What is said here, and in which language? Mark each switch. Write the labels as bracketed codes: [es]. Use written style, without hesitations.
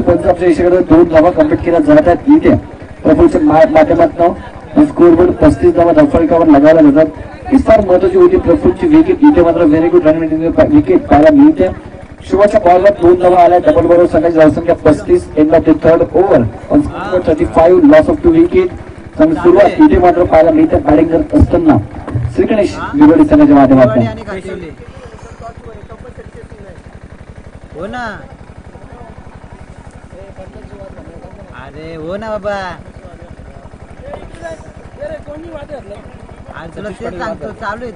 [mr] पंच आपल्या इशाऱ्याकडे 2 धावा कंप्लीट केल्या जातात. इथे प्रफुल्लच्या माध्यमातून स्कोरबोर्ड 35 धावा धावफलकावर लगावल्या जातात. ही फार महत्वाची होती प्रफुल्लची विकेट. इथे मात्र [en] very good run wicket [mr] पाहायला मिळते. शुभच्या बॉलवर 2 धावा आल्या. डबल बरोबर संघाची धावसंख्या 35. [en] End of the third over on score 35. Loss of 2 wicket. [mr] चांगली सुरुवात इथे मात्र पाहायला मिळते. बॅटिंग करत असताना श्रीगणेश विरोधी संघाच्या माध्यमातून. हो ना, अरे हो ना बाबा, तुला ते सांगतो चालू आहे.